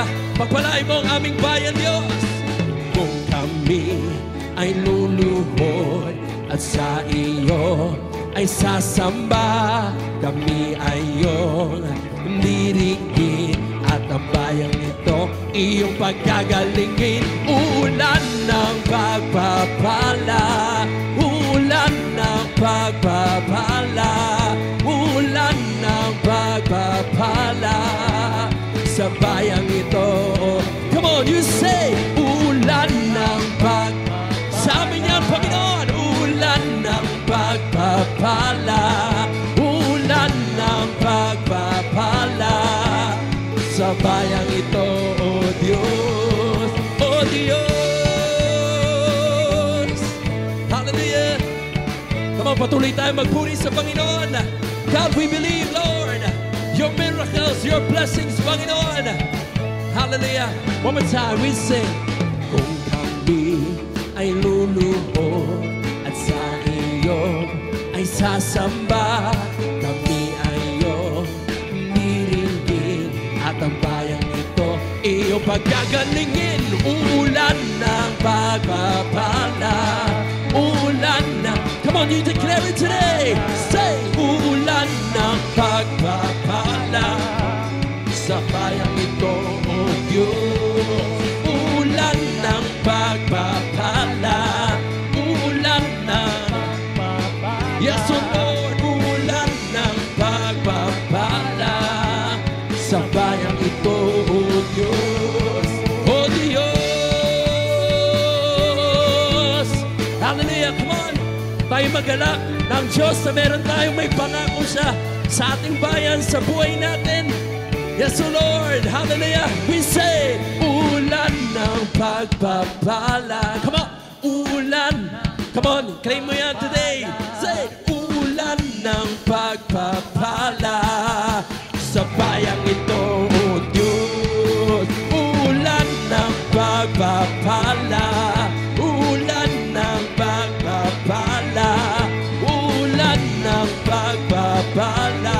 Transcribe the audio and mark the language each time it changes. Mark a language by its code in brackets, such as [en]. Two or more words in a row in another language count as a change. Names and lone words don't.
[tl] Pagpalain mo ang aming bayan, Diyos. Kung kami ay luluhod at sa iyo ay sasamba, kami ay iyong dirigin at ang bayang ito iyong pagkagalingin. Ulan ng pagpapala. Ulan ng pagpapala. Ulan ng pagpapala. Sa bayang ito, [en] come on, you say, [tl] ulan ng pagpapala. Sa amin yan, Panginoon, ulan ng pagpapala. Ulan ng pagpapala. Sa bayang ito, O Diyos, O Diyos. [en] Hallelujah. Come on, [tl] patuloy tayo magpuri sa Panginoon. [en] God, we believe, Lord, your miracles, your blessings, Panginoon. Hallelujah. One more time, we sing. [tl] Kung kami ay luluhod at sa iyo ay sasamba, kami ay iyong niringgin at ang bayang ito iyong pagkagalingin. Ulan ng pagpapala. Ulan ng, [en] come on, you declare it today. Say, [tl] ulan ng pagpapala. Sa bayang ito, O Diyos. Ulan ng pagpapala. Ulan ng pagpapala. [en] Yes, O Lord, [tl] ulan ng pagpapala. Sa bayang ito, O Diyos. O Diyos. [en] Hallelujah, come on. [tl] Tayo magalak ng Diyos na meron tayong may pangako siya sa ating bayan, sa buhay natin. [en] Yes, O Lord. Hallelujah. We say, [tl] ulan ng pagpapala. [en] Come on. [tl] Ulan. [en] Come on. [tl] Claim mo yan today. [en] Say, [tl] ulan ng pagpapala. Sa bayang ito, O Diyos. Ulan ng pagpapala. Ulan ng pagpapala. Ulan ng pagpapala.